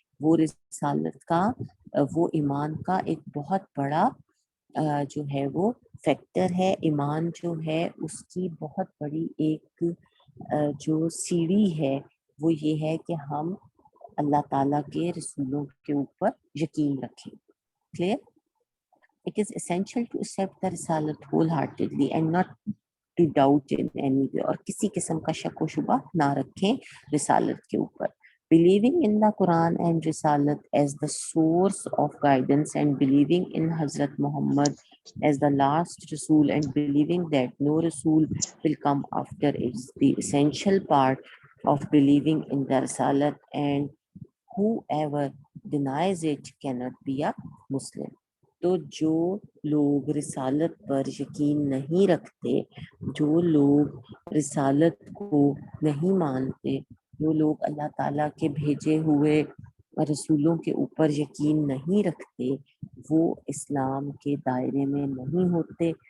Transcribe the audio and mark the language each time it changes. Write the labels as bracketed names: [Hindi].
[Urdu] وہ رسالت کا وہ ایمان کا ایک بہت بڑا جو ہے وہ فیکٹر ہے. ایمان جو ہے اس کی بہت بڑی ایک جو سیڑھی ہے وہ یہ ہے کہ ہم اللہ تعالیٰ کے رسولوں کے اوپر یقین رکھیں. [English] Clear? It is essential to accept the رسالت wholeheartedly and not to doubt in any way. [Urdu] اور کسی قسم کا شک و شبہ نہ رکھیں رسالت کے اوپر. [English] Believing in the Quran and Risalat as the source of guidance and believing in Hazrat Muhammad as the last Rasul and believing that no Rasul will come after is the essential part of believing in the Risalat, and whoever denies it cannot be a Muslim. [Urdu] تو جو لوگ رسالت پر یقین نہیں رکھتے، جو لوگ رسالت کو نہیں مانتے، جو لوگ اللہ تعالیٰ کے بھیجے ہوئے رسولوں کے اوپر یقین نہیں رکھتے، وہ اسلام کے دائرے میں نہیں ہوتے.